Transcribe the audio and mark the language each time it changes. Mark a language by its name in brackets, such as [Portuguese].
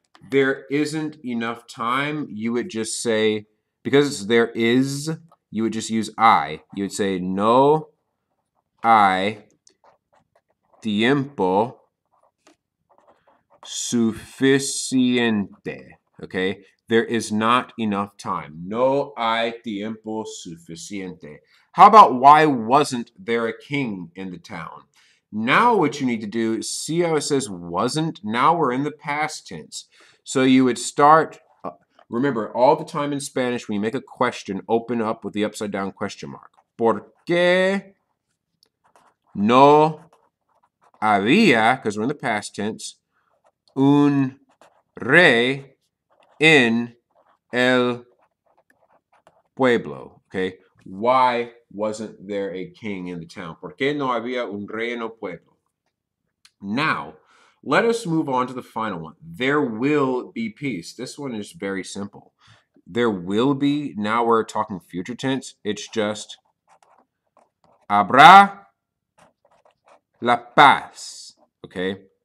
[English] There isn't enough time, you would just say, because there is, you would just use I. You would say, [Spanish] no hay tiempo suficiente, okay? [English] There is not enough time. [Spanish] No hay tiempo suficiente. [English] How about why wasn't there a king in the town? Now what you need to do is see how it says wasn't. Now we're in the past tense. So you would start, remember, all the time in Spanish, when you make a question, open up with the upside down question mark. [Spanish] ¿Por qué no había, [English] because we're in the past tense, [Spanish] un rey en el pueblo, okay? [English] Why wasn't there a king in the town? [Spanish] ¿Por qué no había un rey en el pueblo? [English] Now, let us move on to the final one. There will be peace. This one is very simple. There will be, now we're talking future tense. It's just [Spanish] habrá la paz, [English] okay?